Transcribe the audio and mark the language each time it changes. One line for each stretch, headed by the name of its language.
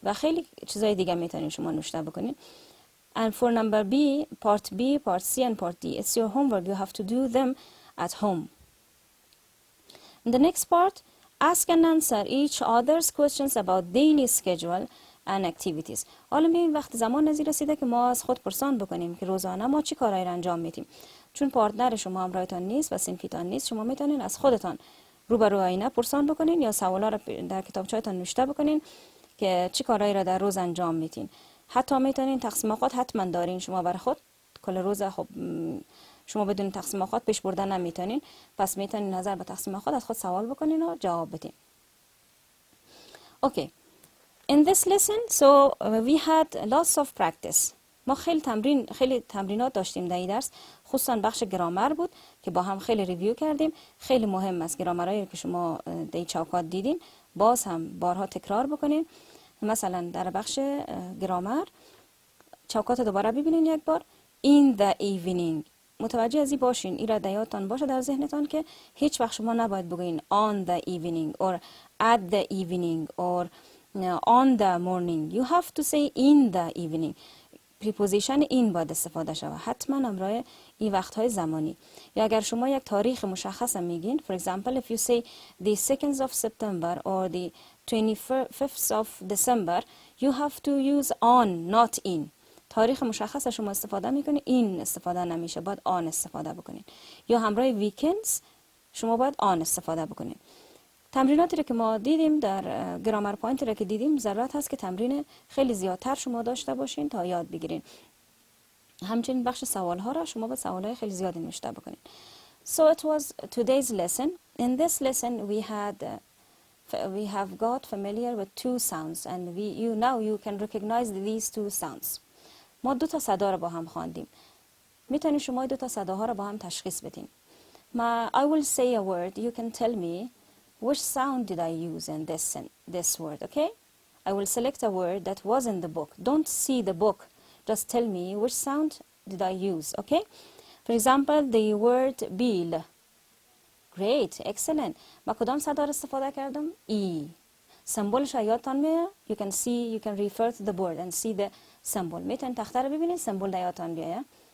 Persian: و خیلی چیزای دیگه میتونین شما نوشته بکنین.
English: And for number B, part B, part C and part D, it's your homework. You have to do them at home. In the next part, ask and answer each other's questions about daily schedule and activities.
Persian: حالا میبینیم وقت زمان نزدیک رسیده که ما از خود پرسان بکنیم که روزانه ما چی کارایی رو انجام میدیم. چون پارتنر شما همراهتان نیست و صنفیتان نیست، شما میتونین از خودتان روبرو آینه پرسان بکنین یا سوالا رو در کتابچه‌تان نوشته بکنین که چی کارایی رو در روز انجام میدین. حتی میتونین تقسیم اوقات حتما دارین شما برای خود. کل روز خب شما بدون تقسیم اوقات پیش بردن نمیتونین، پس میتونین نظر به تقسیم اوقات از خود سوال بکنین و جواب بدین.
English: Okay. In this lesson, we had lots of practice.
Persian: ما خیلی تمرینات داشتیم در این درس، خصوصا بخش گرامر بود که با هم خیلی ریویو کردیم. خیلی مهم است گرامرایی که شما در چوکات دیدین باز هم بارها تکرار بکنین. مثلا در بخش گرامر چوکات دوباره ببینین یک بار.
English: In the evening.
Persian: متوجه ازی باشین، این را در یادتان باشه در ذهنتان که هیچ وقت شما نباید بگوین
English: on the evening or at the evening or on the morning. You have to say in the evening.
Persian: preposition in باید استفاده شود، حتما همراه این وقتهای زمانی. یا اگر شما یک تاریخ مشخص میگین،
English: for example if you say the 2nd of September or the 25th of December, you have to use on not in.
Persian: تاریخ مشخص شما استفاده میکنین، این استفاده نمیشه، باید آن استفاده بکنین. یا همراه ویکندز شما باید آن استفاده بکنین. تمریناتی رو که ما دیدیم در گرامر پوینت رو که دیدیم، ضرورت هست که تمرین خیلی زیادتر شما داشته باشین تا یاد بگیرین. همچنین بخش سوال ها را شما باید سوال های خیلی زیادی نوشته بکنین.
English: So it was today's lesson. In this lesson we have got familiar with two sounds and now you can recognize these two sounds.
Persian: ما 2 تا صدا رو با هم خواندیم. میتونید شما 2 تا صداها رو با هم تشخیص بدین.
English: I will say a word, you can tell me which sound did I use in this word, okay? I will select a word that was in the book. Don't see the book. Just tell me which sound did I use, okay? For example, the word bill. Great, excellent.
Persian: ما کدام صدا رو استفاده کردم؟ E. سمبولش یادتان میاد؟
English: You can refer to the board and see the symbol.
Persian: میتونید تخته رو ببینید، سمبول در یادتان بیاید.